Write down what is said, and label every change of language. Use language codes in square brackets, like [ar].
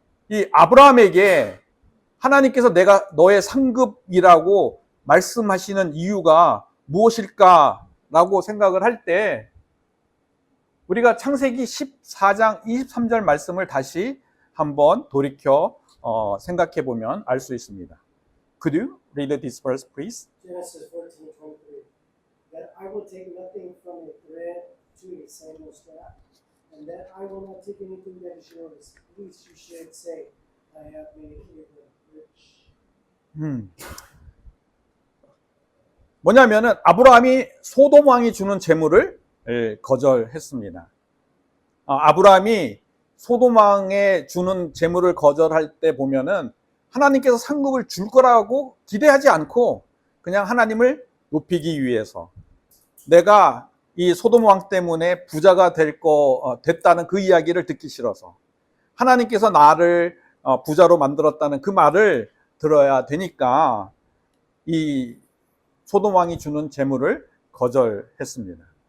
[ko] 이 아브라함에게 하나님께서 내가 너의 상급이라고 말씀하시는 이유가 무엇일까라고 생각을 할 때 우리가 창세기 14장 23절 말씀을 다시 한번 돌이켜 생각해 보면 알 수 있습니다. [en] Could you read this verse, please? Genesis 14:23. That I will take nothing from a thread to a sandal strap, and that I will not take anything that is yours, lest you should say, I have made Abram rich. [ko] 뭐냐면은 아브라함이 소돔 왕이 주는 재물을 거절했습니다. 아브라함이 소돔 왕에 주는 재물을 거절할 때 보면은 하나님께서 상급을 줄 거라고 기대하지 않고 그냥 하나님을 높이기 위해서, 내가 이 소돔 왕 때문에 부자가 됐다는 그 이야기를 듣기 싫어서 하나님께서 나를 부자로 만들었다는 그 말을 들어야 되니까 이 소돔 왕이 주는 재물을 거절했습니다.